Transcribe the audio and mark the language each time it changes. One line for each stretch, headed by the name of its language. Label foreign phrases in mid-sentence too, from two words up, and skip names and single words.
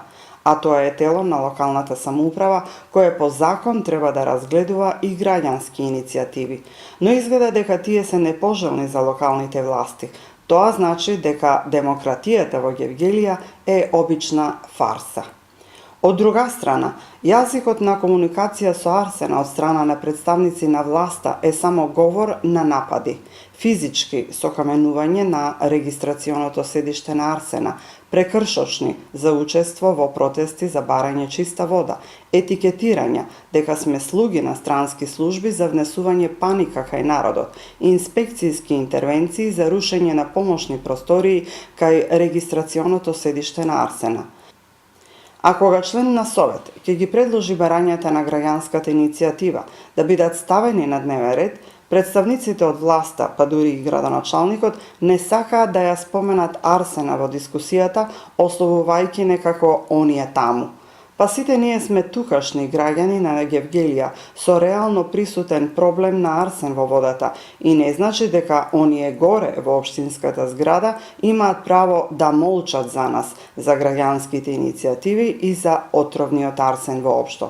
Macedonian: А тоа е тело на локалната самоуправа, кое по закон треба да разгледува и граѓански иницијативи. Но изгледа дека тие се непожелни за локалните власти. Тоа значи дека демократијата во Гевгелија е обична фарса. Од друга страна, јазикот на комуникација со Арсена од страна на претставници на власта е само говор на напади. Физички со каменување на регистрационото седиште на Арсена, прекршочни за учество во протести за барање чиста вода, етикетирања дека сме слуги на странски служби за внесување паника кај народот, инспекциски интервенции за рушење на помошни простории кај регистрационото седиште на Арсена. Ako ga член на Совет ќе ги предложи барањата на граѓанската иницијатива да бидат ставени на дневен ред, представниците од власта, па дури и градоначалникот, не сакаат да ја споменат Арсена во дискусијата, ословувајќи некако оние таму. Па сите ние сме тукашни граѓани на Гевгелија со реално присутен проблем на арсен во водата и не значи дека оние горе во општинската зграда имаат право да молчат за нас, за граѓанските иницијативи и за отровниот арсен воопшто.